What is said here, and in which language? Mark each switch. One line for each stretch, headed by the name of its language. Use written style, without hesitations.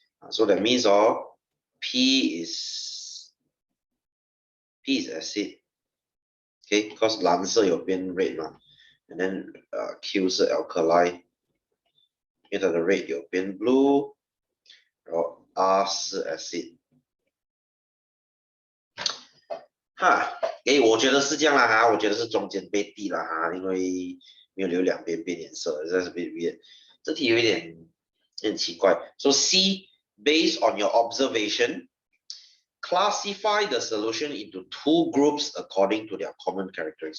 English: So that means P is acid, okay, because
Chinese: 蓝色有变
English: red 嘛 ，and then Q 是 alkali，
Chinese: 因为它的
English: red 有变 blue，
Chinese: 然后
English: R 是 acid。
Chinese: 哈，我觉得是这样啦哈，我觉得是中间被滴了哈，因为没有留两边变颜色，这是被变。这题有点奇怪。
English: So C, based on your observation, classify the solution into two groups according to their common characteristics.